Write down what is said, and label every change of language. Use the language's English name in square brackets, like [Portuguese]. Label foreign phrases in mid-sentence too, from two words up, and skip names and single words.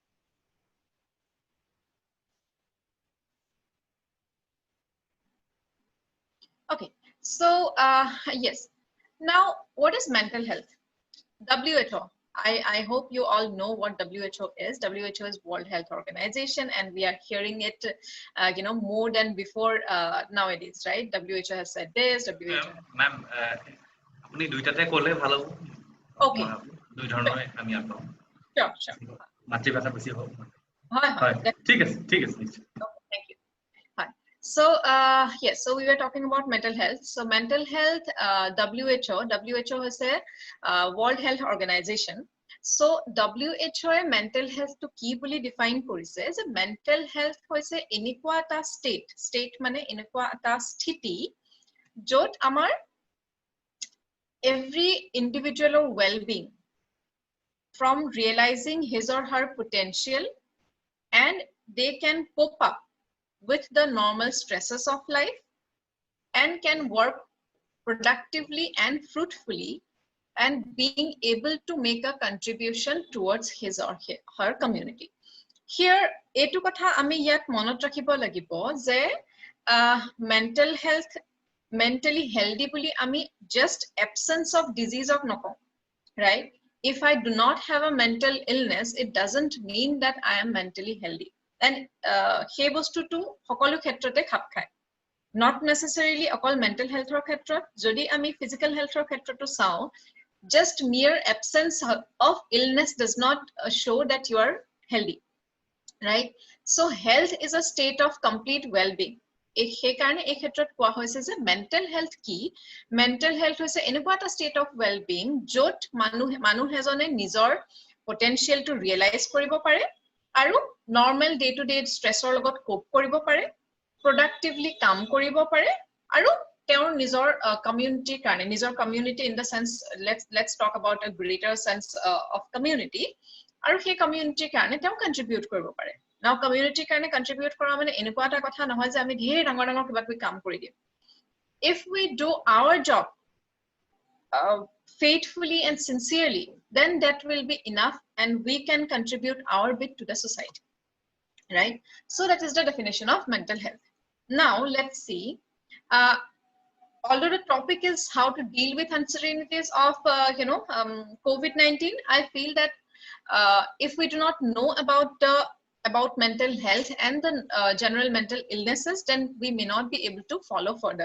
[English] Okay, so yes. Now, what is mental health? WHO. I hope you all know what WHO is. WHO is World Health Organization, and we are hearing it, more than before nowadays, right? WHO has said this. WHO. Ma'am, [Assamese] আপুনি দুয়োটাতে ক'লে ভাল. [English] Okay. [Assamese] দুই ধৰণে আমি আপাও. [English] Sure, sure. [Assamese] মাতৃভাষা বেছি হ'ব. Hoy. ঠিক আছে. [English] Thank you. Hi. So yes, so we were talking about mental health. So mental health, WHO is a World Health Organization. So WHO mental health [Assamese] টো কি বুলি define কৰিছে যে [English] mental health [Assamese] হৈছে এনেকুৱা এটা state মানে এনেকুৱা এটা স্থিতি য'ত আমাৰ [English] every individual well-being, from realizing his or her potential, and they can cope up with the normal stresses of life and can work productively and fruitfully and being able to make a contribution towards his or her community. Here [Assamese] এইটো কথা আমি ইয়াত মনত ৰাখিব লাগিব যে [English] mental health, mentally healthy [Assamese] বুলি আমি [English] just absence of disease of [Assamese] noko, right? [English] If I do not have a mental illness, it doesn't mean that I am mentally healthy. [Assamese] And সেই বস্তুটো সকলো ক্ষেত্ৰতে খাপ খায়, [English] not necessarily [Assamese] অকল [English] mental health [Assamese] ৰ ক্ষেত্ৰত, যদি আমি [English] physical health [Assamese] ৰ ক্ষেত্ৰটো চাও, [English] just mere absence of illness does not show that you are healthy, right? So health is a state of complete well-being. [Assamese] সেই কাৰণে এই ক্ষেত্ৰত কোৱা হৈছে যে [English] mental health [Assamese] কি? [English] mental health [Assamese] হৈছে এনেকুৱা এটা [English] state of well-being [Assamese] য'ত মানুহ এজনে নিজৰ [English] potential realize [Assamese] কৰিব পাৰে আৰু [English] normal day to day stress [Assamese] লগত কোপ কৰিব পাৰে, প্ৰডাক্টিভলি কাম কৰিব পাৰে, আৰু তেওঁৰ নিজৰ কমিউনিটিৰ কাৰণে, নিজৰ [English] community in the sense, let's talk about a greater sense of community, [Assamese] আৰু সেই কমিউনিটিৰ কাৰণে তেওঁ কন্ট্ৰিবিউট কৰিব পাৰে। [English] Now community [Assamese] কাৰণে contribute কৰা মানে এনেকুৱা এটা কথা নহয় যে আমি ধেৰ ডাঙৰ ডাঙৰ কিবা কিবি কাম কৰি দিম। [English] If we do our job faithfully and sincerely, then that will be enough and we can contribute our bit to the society, right? So that is the definition of mental health. Now let's see, although the topic is how to deal with uncertainties of COVID-19, I feel that if we do not know about mental health and the general mental illnesses, then we may not be able to follow further.